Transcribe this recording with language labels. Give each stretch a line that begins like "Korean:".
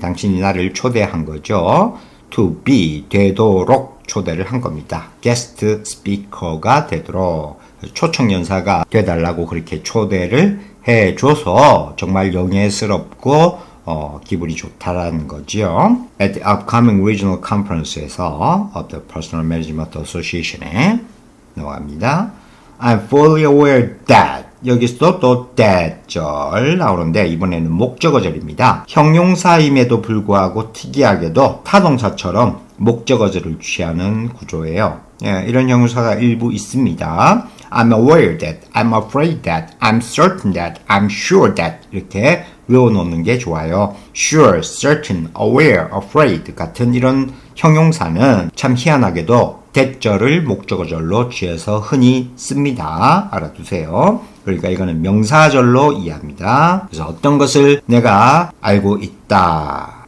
Korean: 당신이 나를 초대한 거죠.
English: To be,
Korean: 되도록 초대를 한 겁니다. guest speaker가 되도록 초청연사가 되달라고 그렇게 초대를 해줘서 정말 영예스럽고 기분이 좋다라는 거죠.
English: At the upcoming regional conference에서 of the Personal Management Association에
Korean: 넘어갑니다.
English: I'm fully aware that
Korean: 여기서 또 that절 나오는데 이번에는 목적어절입니다. 형용사임에도 불구하고 특이하게도 타동사처럼 목적어절을 취하는 구조예요. 예, 이런 형용사가 일부 있습니다.
English: I'm aware that, I'm afraid that, I'm certain that, I'm sure that
Korean: 이렇게 외워놓는 게 좋아요. Sure, certain, aware, afraid 같은 이런 형용사는 참 희한하게도 대절을 목적어절로 취해서 흔히 씁니다. 알아두세요. 그러니까 이거는 명사절로 이해합니다. 그래서 어떤 것을 내가 알고 있다.